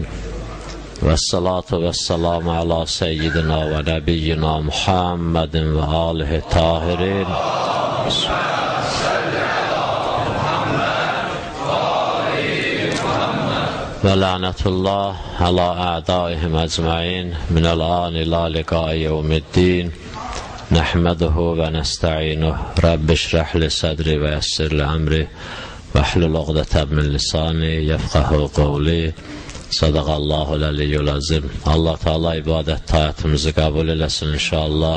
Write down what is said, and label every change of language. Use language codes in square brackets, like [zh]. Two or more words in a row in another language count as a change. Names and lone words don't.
[ar] والصلاة والسلام على سيدنا ونبينا محمد وآله الطاهرين. ولعنة الله على أعدائهم أجمعين من الآن إلى لقاء يوم الدين. نحمده ونستعينه رب اشرح لي صدري ويسر لي أمري واحلل عقدة من لساني يفقهوا قولي. صدق الله العلي العظيم. [az] Allah Teala ibadət taatımızı qəbul eləsin inşallah.